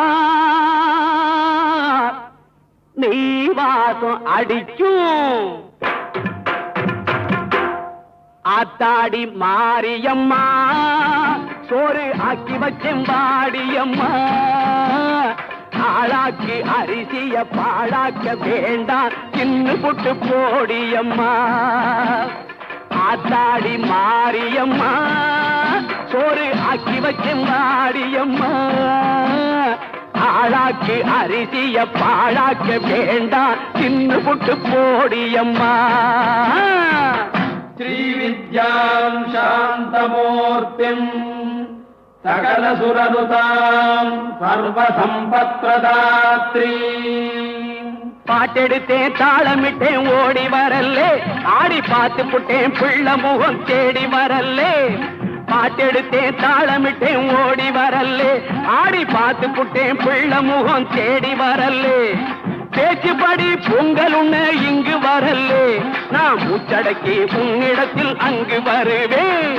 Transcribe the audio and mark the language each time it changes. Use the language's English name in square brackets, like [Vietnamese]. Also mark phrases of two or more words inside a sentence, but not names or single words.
[Tamil] நீ வாசம் அடிக்கும் ஆத்தாடி மாரியம்மா சோறு ஆக்கி வச்செம்பாடியம்மா ஆளாக்கி அரிசிய பாழாக்க வேண்டாம் சின்ன புட்டு போடியம்மா ஆத்தாடி மாரியம்மா சோறு ஆக்கி வச்செம்பாடியம்மா ஆளாக்கி அரிசிய பாழாக்க வேண்டாம் சின்ன புட்டு போடியம்மா [Sanskrit] श्रीविद्यां शान्तमूर्तिं सकलसुरनुतां सर्वसम्पत्प्रदात्रीं [Tamil] பாட்டெடுத்தேன் தாளமிட்டேன் ஓடி வரல்லே, ஆடி பார்த்து புட்டேன் பிள்ளை முகம் தேடி வரல்லே. பாட்டெடுத்தேன் தாளமிட்டேன் ஓடி வரல்லே, ஆடி பார்த்து புட்டேன் பிள்ளை முகம் தேடி வரல்லே. பேச்சுப்படி பொங்கல் உண்ண இங்கு வரல்லே, நான் மூச்சடக்கி உன்னிடத்தில் அங்கு வருவேன்.